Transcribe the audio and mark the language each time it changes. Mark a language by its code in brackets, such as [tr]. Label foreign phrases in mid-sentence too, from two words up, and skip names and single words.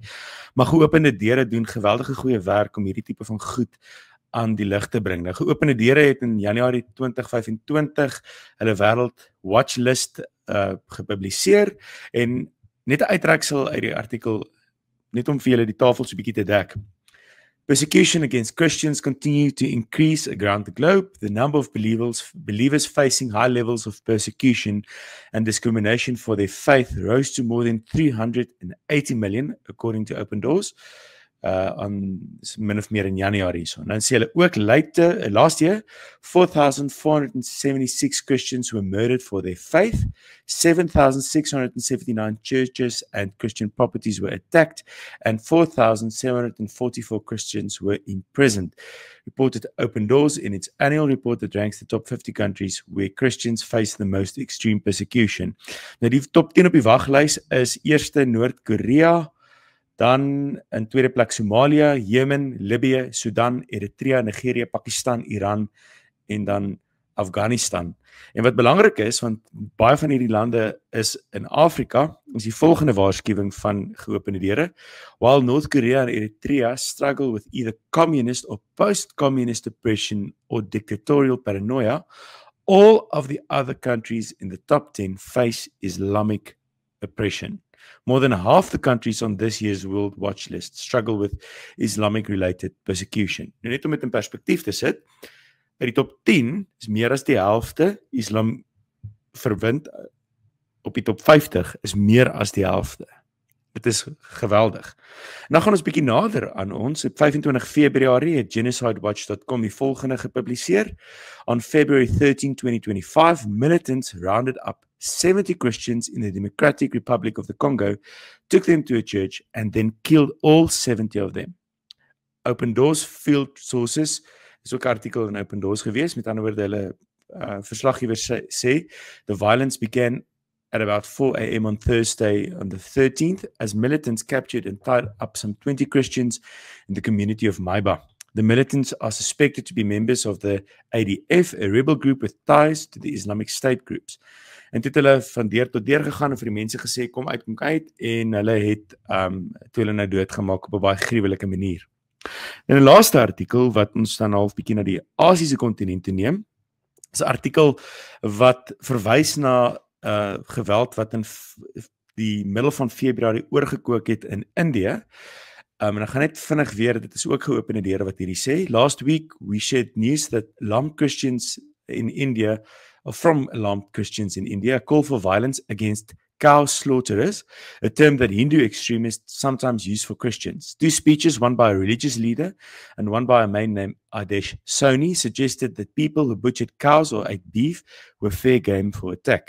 [af] Maar Geopende Deure doen geweldige goeie werk om hierdie tipe van goed aan die lig te bring. Nou, Geopende Deure het in Januarie 2025 hulle wêreld watchlist gepubliseer en net 'n uittreksel uit die artikel, net om vir julle die tafel so 'n bietjie te dek. [en] Persecution against Christians continue to increase around the globe. The number of believers facing high levels of persecution and discrimination for their faith rose to more than 380 million, according to Open Doors, on [af] min of meer in Januarie. [en] So, [af] dan sê hulle ook [en] last year, 4,476 Christians were murdered for their faith, 7,679 churches and Christian properties were attacked, and 4,744 Christians were imprisoned. Reported Open Doors in its annual report that ranks the top 50 countries where Christians face the most extreme persecution. [af] Nou die top 10 op die waglys is eerste Noord-Korea, dan in tweede plek Somalia, Jemen, Libië, Sudan, Eritrea, Nigeria, Pakistan, Iran en dan Afghanistan. En wat belangrik is, want baie van hierdie lande is in Afrika, is die volgende waarskuwing van Geopende Deure. [en] While North Korea and Eritrea struggle with either communist or post-communist oppression or dictatorial paranoia, all of the other countries in the top 10 face Islamic oppression. More than half the countries on this year's World Watch List struggle with Islamic-related persecution. [af] Nou net om dit in perspektief te sit, uit die top 10 is meer as die helfte Islam verwind, op die top 50 is meer as die helfte. Dit is geweldig. Nou gaan ons bietjie nader aan ons. Op 25 Februarie het genocidewatch.com die volgende gepubliseer. [en] On February 13, 2025, militants rounded up 70 Christians in the Democratic Republic of the Congo, took them to a church and then killed all 70 of them. Open Doors field sources, [af] is ook 'n artikel in Open Doors gewees, met ander woorde hulle verslaggewers sê, [en] the violence began at about 4 a.m. on Thursday on the 13th as militants captured and tied up some 20 Christians in the community of Maiba. The militants are suspected to be members of the ADF, a rebel group with ties to the Islamic State groups. [af] En toe het hulle van deur tot deur gegaan en vir die mense gesê, kom uit, en hulle het toe hulle nou doodgemaak op 'n baie gruwelike manier. En 'n laaste artikel wat ons dan half bietjie na die Asiese kontinent toe neem, is 'n artikel wat verwys na geweld wat in die middel van Februarie oorgekook het in Indië. En ek gaan net vinnig weer, dit is ook Geopende Deure wat hierdie sê. [en] Last week we shared news that alarmed Christians in India, or from alarmed Christians in India, call for violence against cow slaughterers, a term that Hindu extremists sometimes use for Christians. Two speeches, one by a religious leader and one by a man named Adesh Soni, suggested that people who butchered cows or ate beef were fair game for attack.